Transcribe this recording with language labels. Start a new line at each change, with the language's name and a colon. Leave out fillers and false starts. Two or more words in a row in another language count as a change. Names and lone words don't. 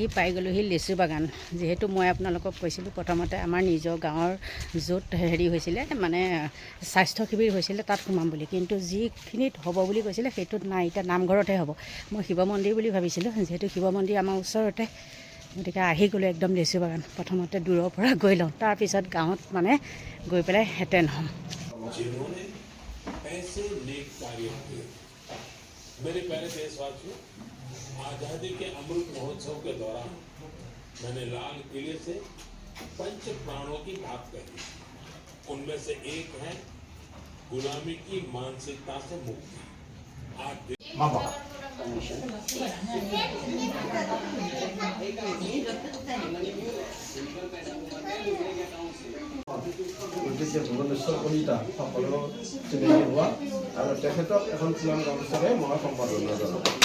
Assamese: পাই গ'লোহি লেচু বাগান যিহেতু মই আপোনালোকক কৈছিলোঁ প্ৰথমতে আমাৰ নিজৰ গাঁৱৰ য'ত হেৰি হৈছিলে মানে স্বাস্থ্য শিবিৰ হৈছিলে তাত সোমাম বুলি কিন্তু যিখিনিত হ'ব বুলি কৈছিলে সেইটোত নাই এতিয়া নামঘৰতহে হ'ব মই শিৱ মন্দিৰ বুলি ভাবিছিলোঁ যিহেতু শিৱ মন্দিৰ আমাৰ ওচৰতে গতিকে আহি গ'লোঁ একদম লেচু বাগান প্ৰথমতে দূৰৰ পৰা গৈ লওঁ তাৰপিছত গাঁৱত মানে গৈ পেলাই হেঁতেন হ'ম
Hindi: मेरे प्यारे देशवासियों आजादी के अमृत महोत्सव के दौरान मैंने लाल किले से पंच प्राणों की बात कही उनमें से एक है गुलामी की मानसिकता से मुक्ति आज
Assamese: গতিকে ভুৱনেশ্বৰ কলিতা সকলো চিনাকি হোৱা আৰু তেখেতক এখন ফুলাম গামোচাৰে মই সম্বৰ্ধনা জনাওঁ